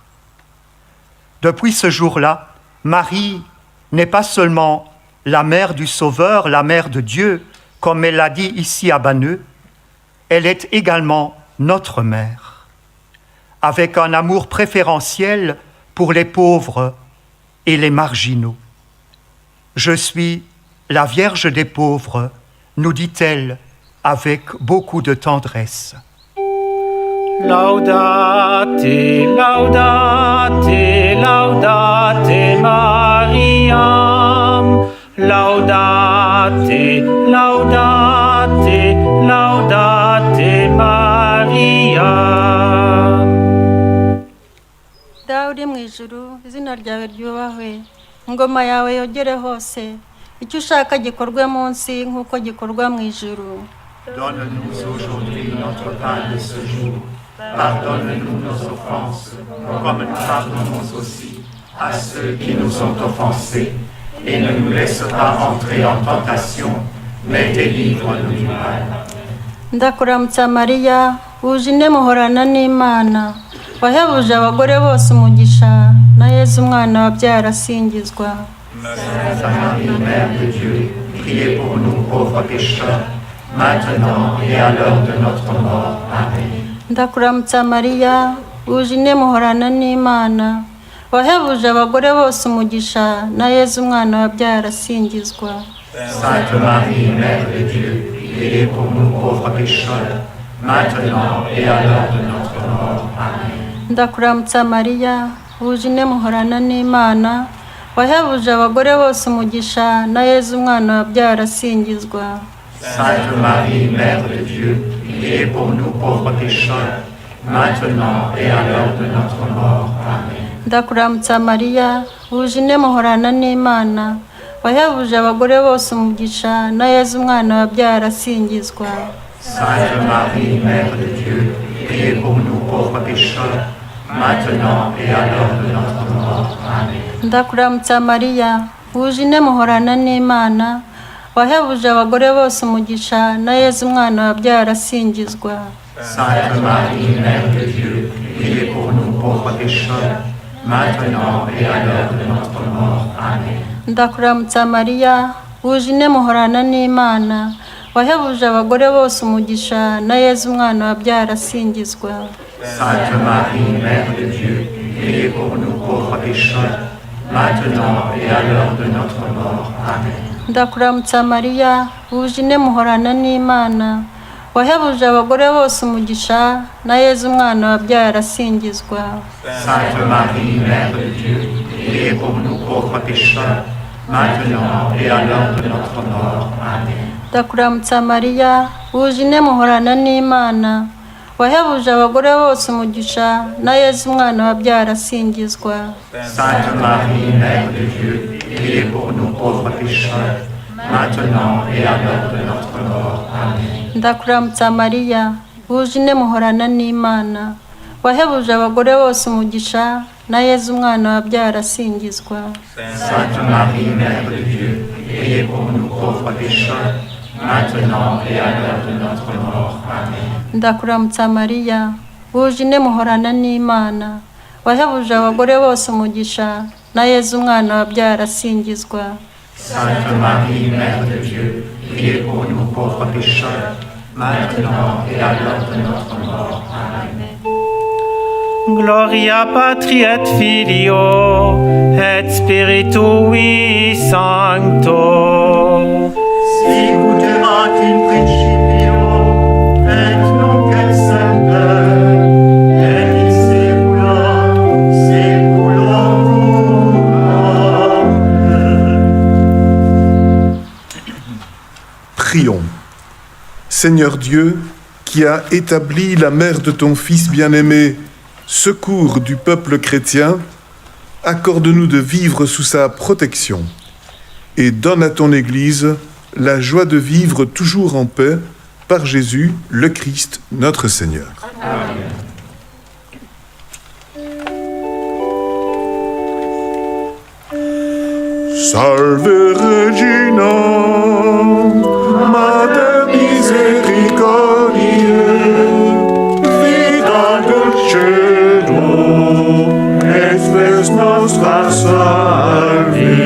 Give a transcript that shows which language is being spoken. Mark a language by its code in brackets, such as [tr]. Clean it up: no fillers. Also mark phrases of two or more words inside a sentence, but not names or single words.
[fr] Depuis ce jour-là, Marie n'est pas seulement la mère du Sauveur, la mère de Dieu, comme elle l'a dit ici à Banneux, elle est également notre mère, avec un amour préférentiel pour les pauvres et les marginaux. Je suis la Vierge des pauvres, nous dit-elle avec beaucoup de tendresse. [la] Laudate, laudate, laudate Mariam. Laudate, laudate, laudate Mariam. [rw] Dawe uri mu ijuru, izina ryawe ryubahwe, ingoma yawe yogere hose, icyo ushaka gikorwe munsi nk'uko gikorwa mu ijuru. [fr] Donne-nous aujourd'hui notre pain de ce jour. Pardonne-nous nos offenses, comme nous pardonnons aussi à ceux qui nous ont offensés. Et ne nous laisse pas entrer en tentation, mais délivre-nous du mal. [rw] Ndakuramutsa Mariya, wuje ine muhorana n'Imana, wahebuje abagore bose umugisha, na Yezu umwana wabyaye arasingizwa. [fr] Sainte Marie, Mère de Dieu, priez pour nous pauvres pécheurs, maintenant et à l'heure de notre mort. Amen. [rw] Ndakuramutsa Mariya, wuje ine muhorana n'Imana, wahebuje abagore bose umugisha, na Yezu umwana wabyaye arasingizwa. [fr] Sainte Marie, Mère de Dieu, priez pour nous pauvres pécheurs, maintenant et à l'heure de notre mort. Amen. [rw] Ndakuramutsa Mariya, wuje ine muhorana n'Imana, wahebuje abagore bose umugisha, na Yezu umwana wabyaye arasingizwa. [fr] Sainte Marie, Mère de Dieu, priez pour nous pauvres pécheurs, maintenant et à l'heure de notre mort. Amen. [rw] Ndakuramutsa Mariya, wuje ine muhorana n'Imana, wahebuje abagore bose umugisha, na Yezu umwana wabyaye arasingizwa. [fr] Sainte Marie, Mère de Dieu, priez pour nous pauvres pécheurs, maintenant et à l'heure de notre mort. Amen. [rw] Ndakuramutsa Mariya, wuje ine muhorana n'Imana, wahebuje abagore bose umugisha, na Yezu umwana wabyaye arasingizwa. [fr] Sainte Marie, Mère de Dieu, priez pour nous pauvres pécheurs, maintenant et à l'heure de notre mort. Amen. [rw] Ndakuramutsa Mariya, wuje ine muhorana n'Imana, wahebuje abagore bose umugisha, na Yezu umwana wabyaye arasingizwa. [fr] Sainte Marie, Mère de Dieu, priez pour nous pauvres pécheurs, maintenant et à l'heure de notre mort. Amen. [rw] ndakuramutsa mariya wuje ine muhorana n'imana wahebuje abagore bose umugisha na yezu umwana wabyaye arasingizwa. [fr] Sainte Marie, Mère de Dieu, priez pour nous pauvres pécheurs, maintenant et à l'heure de notre mort. Amen. [rw] ndakuramutsa mariya wuje ine muhorana n'imana wahebuje abagore bose umugisha na yezu umwana wabyaye arasingizwa. [fr] Sainte Marie, Mère de Dieu, priez pour nous pauvres pécheurs, maintenant et à l'heure de notre mort. Amen. [rw] ndakuramutsa mariya wuje ine muhorana n'imana wahebuje abagore bose umugisha na yezu umwana wabyaye arasingizwa. [fr] Sainte Marie, Mère de Dieu, priez pour nous pauvres pécheurs, maintenant et à l'heure de notre mort. Amen. [rw] ndakuramutsa mariya wuje ine muhorana n'imana wahebuje abagore bose umugisha na yezu umwana wabyaye arasingizwa. [fr] Sainte Marie, Mère de Dieu, priez pour nous pauvres pécheurs, maintenant et à l'heure de notre mort. Amen. [la] Gloria Patri et Filio et Spiritui Sancto. Sicut erat in principio, et nunc et semper, et in saecula saeculorum. Amen. [fr] Prions. Seigneur Dieu, qui a établi la mère de ton Fils bien-aimé, secours du peuple chrétien, accorde-nous de vivre sous sa protection et donne à ton Église la joie de vivre toujours en paix par Jésus, le Christ, notre Seigneur. Amen. [la] Salve Regina, Mater misericordiae, vita dulcedo, et spes nostra salve.